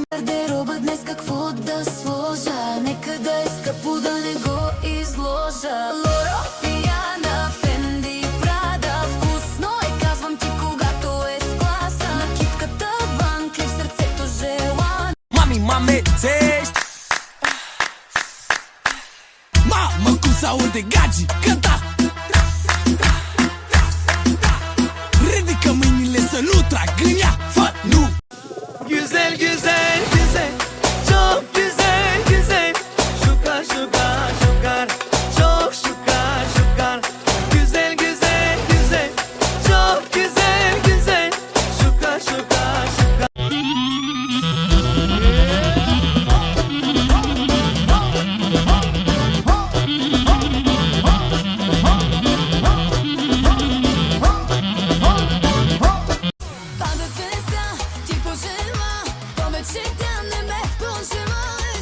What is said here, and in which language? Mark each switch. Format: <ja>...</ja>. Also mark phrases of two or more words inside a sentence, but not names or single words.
<bg>Гардероба днес какво да сложа, нека да е скъпо, да не го изложа. Лоро, Пияна, Фенди, Прада, вкусно е, казвам ти, когато е с класа. Накидката, Ван Клиф, сърцето желан.</bg> <ro>Mami, mame, tești. Mamă, cum s-aude Gagi, cânta. Ridică mâinile să nu trag în ea, fă, nu.</ro> <tr>Güzel, güzel, güzel, çok güzel, güzel.</tr> <rom>Şukar, şukar, şukar, çok şukar, şukar.</rom> <tr>Güzel, güzel, güzel, çok güzel, güzel.</tr> <rom>Şukar, şukar, şukar.</rom> <bg>Пада звезда, ти пожела, повече тя не ме пожелаеш.</bg>